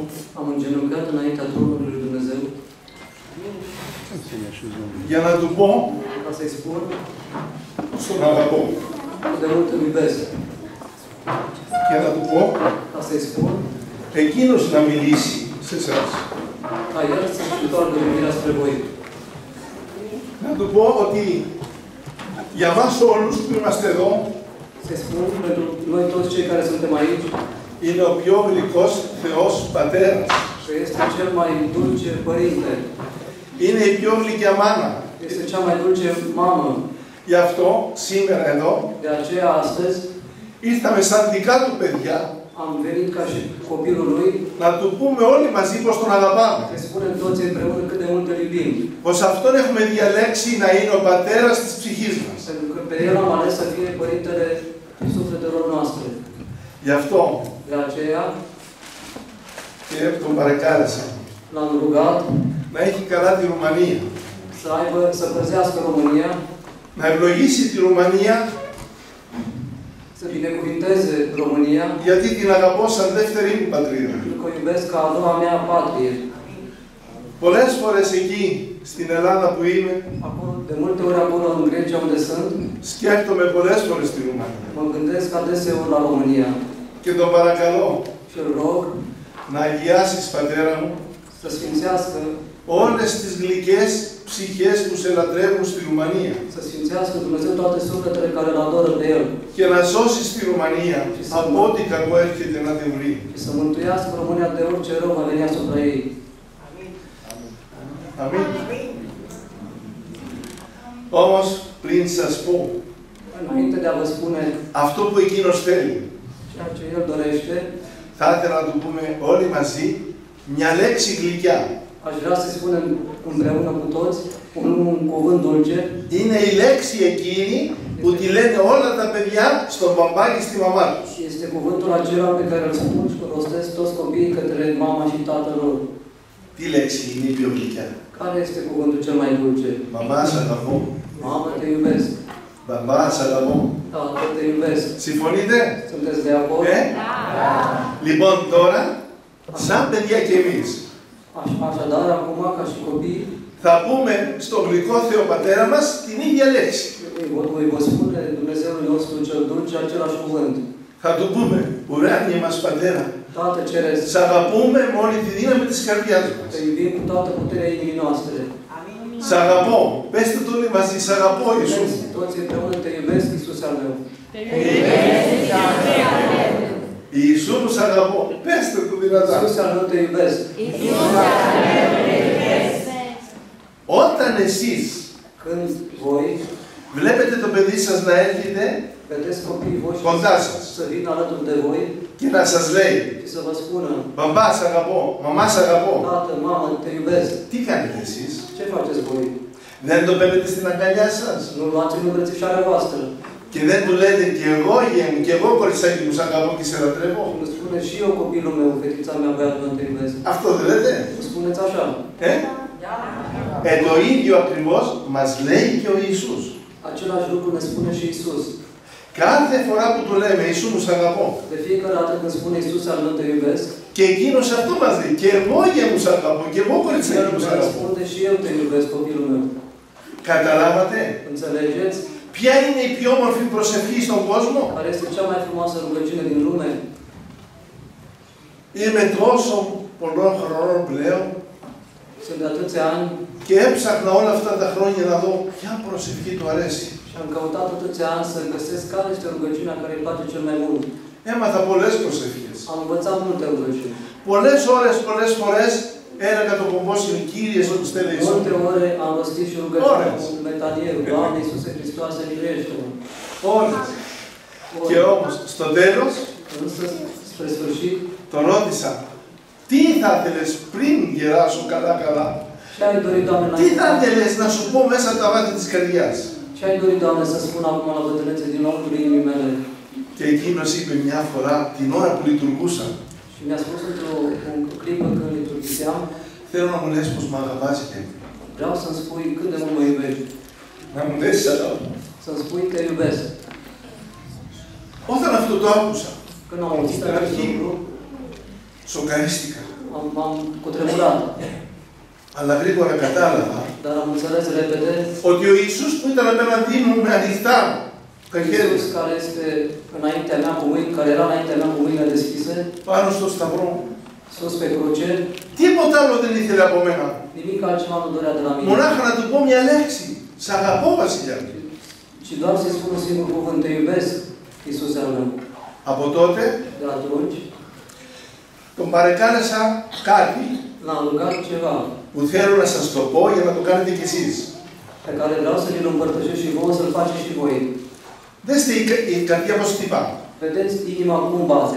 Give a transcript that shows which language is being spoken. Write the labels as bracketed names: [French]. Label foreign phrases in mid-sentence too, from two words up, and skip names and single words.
[Romanian] Am îngenunchiat înaintea tronului lui Dumnezeu. [Greek] Για να του πω, [Romanian] Ca să-i spun, [Greek] στον αγαπώ. [Romanian] cât de mult îl iubesc. [Greek] Για να του πω, [Romanian] Ca să-i spun, [Greek] εκείνος να μιλήσει σε εσάς. [Romanian] ca el să-și întoarcă privirea spre voi. [Greek] Να του πω ότι για μας όλους που είμαστε εδώ, [Romanian] Să-i spun, pentru noi toți cei care suntem aici, [Greek] είναι ο πιο γλυκός Θεός Πατέρας. [Romanian] că este cel mai dulce Părinte. [Greek] Είναι η πιο γλυκιά μάνα. [Romanian] Este cea mai dulce mamă. [Greek] Γι' αυτό σήμερα εδώ [Romanian] De aceea, astăzi, [Greek] ήρθαμε σαν δικά του παιδιά [Romanian] am venit ca și copilul lui, [Greek] να του πούμε όλοι μαζί πως τον αγαπάμε. [Romanian] să spunem toți împreună cât de mult îl iubim. [Greek] Πως αυτόν έχουμε διαλέξει να είναι ο πατέρας της ψυχής μας. [Romanian] Pentru că pe el am ales să fie Părintele sufletelor noastre. [Greek] Γι' αυτό [Romanian] De aceea, [Greek] και τον παρεκάλεσα [Romanian] l-am rugat [Greek] να έχει καλά τη Ρουμανία. [Romanian] să păzească România, [Greek] Να ευλογήσει τη Ρουμανία [Romanian] să binecuvinteze România, [Greek] γιατί την αγαπώ σαν δεύτερη μου πατρίδα. [Romanian] pentru că o iubesc ca a doua mea patrie. [Greek] Πολλές φορές εκεί, στην Ελλάδα που είμαι, [Romanian] Acolo, de multe ori acolo în Grecia unde sunt, [Greek] σκέφτομαι πολλές φορές τη Ρουμανία. [Romanian] mă gândesc adeseori la România [Greek] Και τον παρακαλώ [Romanian] și îl rog [Greek] να αγιάσεις, πατέρα μου, [Romanian] să sfințească, [Greek] όλες τις γλυκές ψυχές που σε λατρεύουν στη Ρουμανία. [Romanian] să sfințească Dumnezeu toate sufletele care îl adoră de El [Greek] Και να σώσεις τη Ρουμανία από ό,τι κακό έρχεται να την βρει. [Romanian] și să mântuiască România de orice rău va veni asupra ei. [Greek] Αμήν. Όμως, πριν σας πω, [Romanian] Înainte de a vă spune [Greek] αυτό που εκείνος θέλει, [Romanian] ceea ce El dorește, [Greek] θα ήθελα να του πούμε όλοι μαζί μια λέξη γλυκιά. [Romanian] aș vrea să spunem împreună cu toți un cuvânt dulce. [Greek] Είναι η λέξη εκείνη που τη λένε όλα τα παιδιά στον μπαμπά και στη μαμά τους. [Romanian] Este cuvântul acela pe care îl spun și îl rostesc toți copiii către mama și tatăl lor. [Greek] Τι λέξη είναι η πιο γλυκιά? [Romanian] Care este cuvântul cel mai dulce? [Greek] Μαμά, σ' αγαπώ. [Romanian] Mamă, te iubesc. [Greek] Μπαμπά, σ' αγαπώ. [Romanian] Tată, te iubesc. [Greek] Συμφωνείτε? [Romanian] Sunteți de acord? [Greek] Λοιπόν, τώρα, σαν παιδιά κι εμείς, [Romanian] Așadar, acum, ca și copii, [Greek] θα πούμε στο γλυκό Θεό Πατέρα μας την ίδια λέξη. [Romanian] voi vă spune Dumnezeul nostru cel dulce același cuvânt. [Greek] Θα του πούμε, ουράνιε μας Πατέρα, [Romanian] Tată Ceresc, [Greek] σ' αγαπούμε με όλη τη δύναμη της καρδιάς μας. [Romanian] te iubim cu toată puterea inimii noastre. [Greek] Σ' αγαπώ. Πέστε το όλοι μαζί, σ' αγαπώ Ιησούς. [Romanian] Toți împreună te iubesc, Iisus al meu. [Greek] Ιησού μου σ' αγαπώ. Πέστε το δυνατά. [Romanian] Iisus al meu, te iubesc. [Greek] Όταν εσείς [Romanian] Când voi [Greek] βλέπετε το παιδί σας να έρχεται [Romanian] vedeți copiii voștri [Greek] κοντά σας [Romanian] să vină alături de voi [Greek] και να σας λέει, [Romanian] și să vă spună, [Greek] μπαμπά σ' αγαπώ, μαμά σ' αγαπώ. [Romanian] tată, mamă, te iubesc. [Greek] Τι κάνετε εσείς? [Romanian] Ce faceți voi? [Greek] Δεν το παίρνετε στην αγκαλιά σας? [Romanian] Nu luați în îmbrățișarea voastră. [Greek] Και δεν του λέτε και εγώ γε μου, και εγώ κοριτσάκι μου σ' αγαπώ και σε λατρεύω? [Romanian] Nu spune și eu copilul meu, fetița mea, băiatul meu, te iubesc. [Greek] Αυτό δεν λέτε? [Romanian] Nu spuneți așa. [Greek] Το ίδιο ακριβώς μας λέει και ο Ιησούς. [Romanian] Același lucru ne spune și Iisus. [Greek] Κάθε φορά που του λέμε Ιησού μου σ' αγαπώ, [Romanian] De fiecare dată când spune Iisus al meu, te iubesc, [Greek] και εκείνος αυτό μας λέει, και εγώ γε μου σ' αγαπώ, και εγώ κοριτσάκι [Romanian] El [Greek] μου σ' [Romanian] îmi [Greek] αγαπώ. [Romanian] răspunde și eu te iubesc, copilul meu. [Greek] Καταλάβατε? [Romanian] Înțelegeți? [Greek] Ποια είναι η πιο όμορφη προσευχή στον κόσμο? [Romanian] Care este cea mai frumoasă rugăciune din lume? [Greek] Είμαι τόσο πολλών χρόνων πλέον [Romanian] Sunt de atâția ani [Greek] και έψαχνα όλα αυτά τα χρόνια να δω ποια προσευχή του αρέσει. [Romanian] și am căutat atâția ani să găsesc care este rugăciunea care îi place cel mai mult. [Greek] Έμαθα πολλές προσευχές. [Romanian] Am învățat multe rugăciuni. [Greek] Πολλές ώρες, πολλές φορές έλεγα το κομπόσιο Κύριε Ιησούς Τέλε Ιησού. [Romanian] Multe ore am rostit și rugăciunea cu metalierul. Doamne Iisuse Hristoase, miluiește-mă. [Greek] Όλες. Και όμως στο τέλος [Romanian] Însă, spre sfârșit, [Greek] τον ρώτησα, τι θα ήθελες πριν γεράσω καλά-καλά? [Romanian] ce ai dorit, Doamne, [Greek] Τι θα [Romanian] înainte? [Greek] ήθελες να σου πω μέσα από τα βάθη της καρδιάς? [Romanian] Ce ai dorit, Doamne, să spun acum la bătrânețe din locul inimii mele? [Greek] Και εκείνος είπε μια φορά, την ώρα που λειτουργούσα, [Romanian] Și mi-a spus într-o clipă când liturghiseam, [Greek] θέλω να μου λες πως μ' αγαπάς και [Romanian] vreau să-mi spui cât de mult mă iubești. [Greek] να μου λες σ' αγαπώ. [Romanian] Să-mi spui te iubesc. [Greek] Όταν αυτό το άκουσα, [Romanian] Când am auzit acest lucru, [Greek] σοκαρίστηκα. [Romanian] m-am cutremurat. [Greek] Αλλά γρήγορα κατάλαβα [Romanian] Dar am înțeles repede [Greek] ότι ο Ιησούς που ήταν απέναντί μου με ανοιχτά τα χέρια [Romanian] Iisus care este înaintea mea cu mâini, care era înaintea mea cu mâinile deschise, [Greek] πάνω στο σταυρό, [Romanian] sus pe cruce, [Greek] τίποτα άλλο δεν ήθελε από μένα. [Romanian] nimic altceva nu dorea de la mine. [Greek] Μονάχα να του πω μια λέξη. Σ' αγαπώ, Βασιλιά. [Romanian] Și doar să-i spun un singur cuvânt, te iubesc, Iisus al meu. [Greek] Από τότε [Romanian] De atunci, [Greek] τον παρεκάλεσα κάτι [Romanian] l-am rugat ceva [Greek] που θέλω να σας το πω για να το κάνετε κι εσείς. [Romanian] pe care vreau să vi-l împărtășesc și vouă să-l faceți și voi. [Greek] Δέστε η καρδιά πως χτυπά. [Romanian] Vedeți inima cum bate.